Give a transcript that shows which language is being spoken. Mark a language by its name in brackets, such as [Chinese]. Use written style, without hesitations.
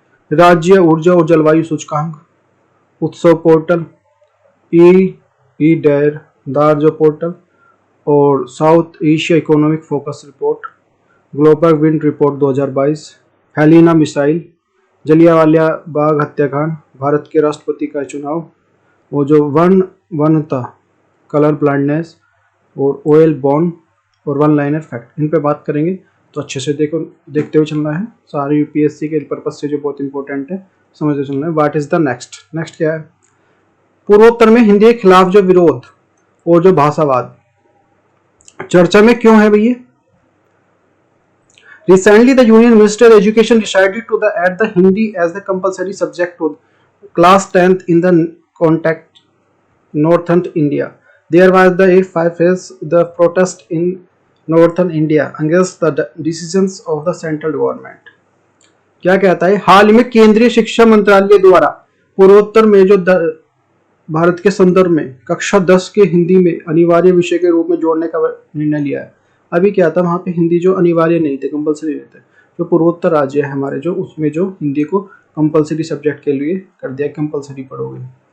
[Hindi] राज्य ऊर्जा और जलवायु सूचकांक, उत्सव पोर्टल, ई डेर दार जो पोर्टल, और south Asia economic focus report, global wind report 2022, Helena missile, Jallianwala Bagh हत्याकांड, भारत के राष्ट्रपति का चुनाव, और जो वनता, कलर ब्लाइंडनेस, और ऑयल बॉन्ड, और वन लाइनर फैक्ट, इन पे बात करेंगे। तो अच्छे से देखते हुए चलना है। सारे यूपीएससी के पर्पज से जो बहुत इंपॉर्टेंट है, समझते चलना है। [English] what is the next [Hindi] क्या है। पूर्वोत्तर में हिंदी के खिलाफ जो विरोध और जो भाषावाद चर्चा में क्यों है भैया। [English] Recently, the Union Ministry of Education decided to add the Hindi as the compulsory subject to class 10th in the context Northern India. There was the protest in Northern India against the decisions of the central government. [Hindi] क्या कहता है, हाल में केंद्रीय शिक्षा मंत्रालय द्वारा पूर्वोत्तर में जो भारत के संदर्भ में कक्षा 10 के हिंदी में अनिवार्य विषय के रूप में जोड़ने का निर्णय लिया है। अभी क्या था, वहाँ पे हिंदी जो अनिवार्य नहीं थे, कंपलसरी नहीं थे। जो पूर्वोत्तर राज्य है हमारे, जो उसमें जो हिंदी को कंपलसरी सब्जेक्ट के लिए कर दिया, कंपलसरी पढ़ोगे।